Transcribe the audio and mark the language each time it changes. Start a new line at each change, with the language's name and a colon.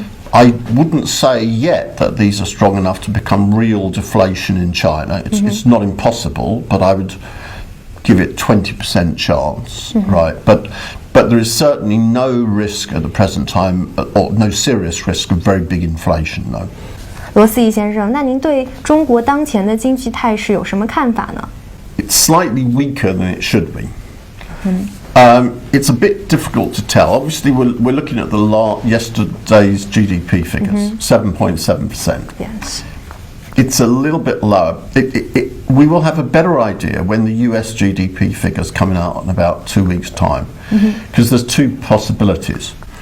English: I wouldn't say yet that these are strong enough to become real deflation in China. It's not impossible, but I would give it 20% chance, right? But there is certainly no risk at the present time, or no serious risk of very big inflation, no.
Chinese: 罗思义先生，那您对中国当前的经济态势有什么看法呢？
English: It's slightly weaker than it should be. It's a bit difficult to tell. Obviously, we're looking at yesterday's GDP figures, 7.7%. Yes. It's a little bit lower. We will have a better idea when the US GDP figures coming out in about 2 weeks' time, because there's two possibilities.